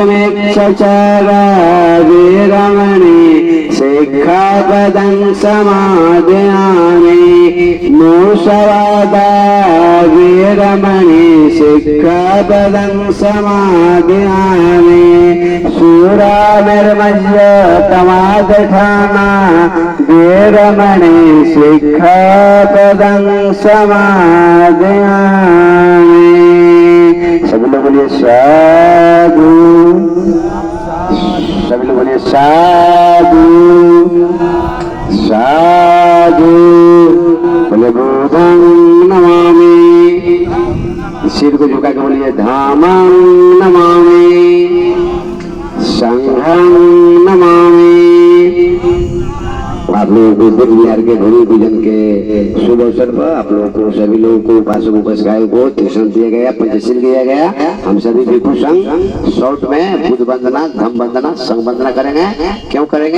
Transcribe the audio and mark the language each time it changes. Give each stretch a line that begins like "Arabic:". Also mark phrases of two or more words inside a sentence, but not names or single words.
Pali: मिच्छाचारा वेरमणि सिक्खापदं समादयामि मूषवादा वेरमणि सिक्खापदं समादयामि शूरामिर्मज्य तमादठाना वेरमणि सिक्खापदं समादयामि।
Hindi: सभी लोग बोलिए साधु, सभी लोग बोलिए
Pali: साधु साधु,
Hindi: बोले
Pali: बुद्धं नमामि।
Hindi: सिर को झुका के बोलिए
Pali: धामं नमामि, संघं नमामि।
Hindi: आप लोगों को बुद्ध विहार के भूमि पूजन के शुभ अवसर पर आप लोगों को सभी लोगों को उपासक उपासिकाओं को त्रिशूल दिया गया, पंचशील दिया गया। हम सभी भिक्षु संघ शॉर्ट में बुद्ध वंदना, धम्म वंदना, संघ वंदना करेंगे। क्यों करेंगे?